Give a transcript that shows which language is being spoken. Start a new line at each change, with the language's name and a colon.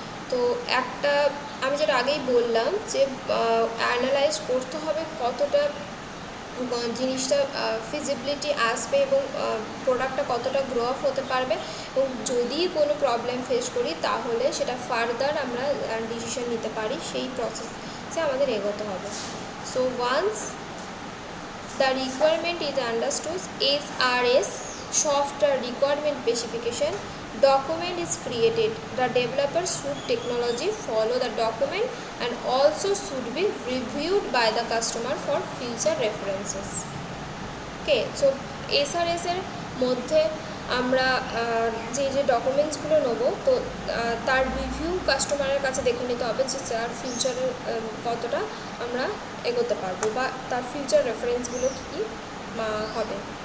Bangla: তো একটা আমি যেটা আগেই বললাম যে অ্যানালাইজ করতে হবে কতটা জিনিসটা ফিজিবিলিটি আসবে এবং প্রোডাক্টটা কতটা গ্রো আপ হতে পারবে, এবং যদি কোনো প্রবলেম ফেস করি তাহলে সেটা ফার্দার আমরা ডিসিশন নিতে পারি, সেই প্রসেসে আমাদের এগোতে হবে।
English: So once the requirement is understood, SRS software requirement specification document is created. The developer should technology follow the document and also should be reviewed by the customer for future references.
Bangla: Okay, so SRS এর মধ্যে আমরা যে ডকুমেন্টসগুলো নেবো তো তার review কাস্টমারের কাছে দেখে নিতে হবে যে তার ফিউচারে কতটা আমরা এগোতে পারবো বা তার ফিউচার রেফারেন্সগুলো কী হবে।